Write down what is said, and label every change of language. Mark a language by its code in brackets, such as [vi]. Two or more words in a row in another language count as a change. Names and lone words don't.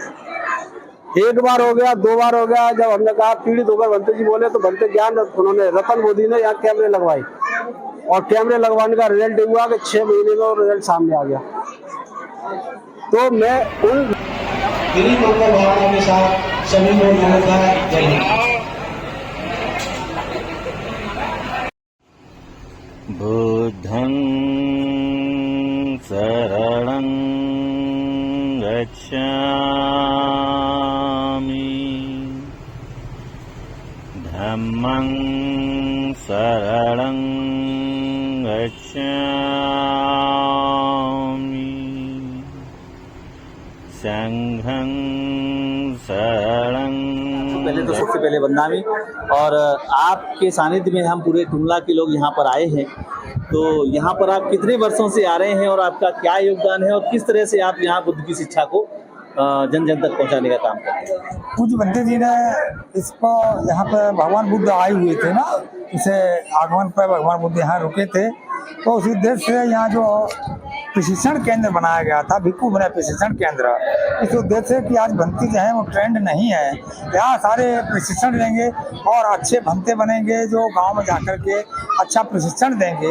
[hi] एक बार हो गया, दो बार हो गया, जब हमने कहा पीड़ित होकर बनते जी बोले तो बनते ज्ञान उन्होंने रतन मोदी ने यहाँ कैमरे लगवाई, और कैमरे लगवाने का रिजल्ट हुआ कि 6 महीने में और रिजल्ट सामने आ गया। तो मैं उन मंगल भावना के साथ सभी को नमस्कार। जय हिंद। [pi] बुद्धं शरणं गच्छामि, धम्मं शरणं गच्छामि, संघं शरणं। [hi] पहले तो सबसे पहले वंदनामी, और आपके सानिध्य में हम पूरे टुमला के लोग यहाँ पर आए हैं। तो यहाँ पर आप कितने वर्षों से आ रहे हैं और आपका क्या योगदान है, और किस तरह से आप यहाँ बुद्ध की शिक्षा को जन जन तक पहुँचाने का काम करते हैं? पूज्य बनते जी ने इसको, यहाँ पर भगवान बुद्ध आए हुए थे ना, इसे आगमन पर भगवान बुद्ध यहाँ रुके थे, तो उसी उद्देश्य से यहाँ जो प्रशिक्षण केंद्र बनाया गया था, भिक्षु बने प्रशिक्षण केंद्र, इस उद्देश्य से कि आज भंती जो है वो ट्रेंड नहीं है, यहाँ सारे प्रशिक्षण देंगे और अच्छे भंते बनेंगे जो गांव में जाकर के अच्छा प्रशिक्षण देंगे।